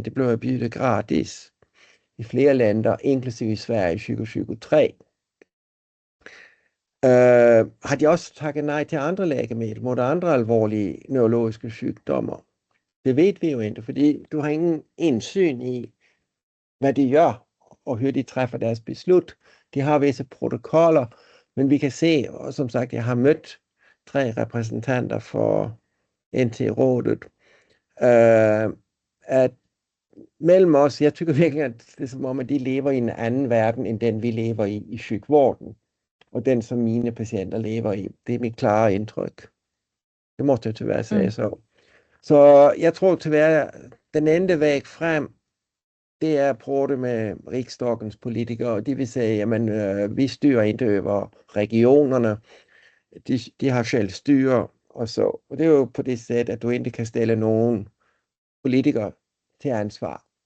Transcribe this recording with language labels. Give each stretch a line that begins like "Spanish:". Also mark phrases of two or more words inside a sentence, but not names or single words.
Swedish: Det blev erbjudet gratis i flera länder, inklusive Sverige 2023. Har de också tackat nej till andra läkemedel mot andra allvarliga neurologiska sjukdomar? Det vet vi ju inte, för du har ingen insyn i vad de gör och hur de träffar deras beslut.
Danish: De har visse protokoller, men vi kan se, og som sagt, jeg har mødt 3 repræsentanter for NT-rådet, at mellem os, jeg tykker virkelig, at det er som om, at de lever i en anden verden, end den vi lever i sygvården, og den, som mine patienter lever i. Det er mit klare indtryk. Det
Swedish: måste jeg tyvärr
Danish: sige så. Så jeg tror tyvärr,
Swedish: den enda väg frem,
Danish: det er at prøve det med riksdagens politikere, og de vil sige, jamen, vi styrer ikke over regionerne, de har selv styre, og så. Og det er jo på det sæt, at du ikke kan stille nogen politikere til ansvar.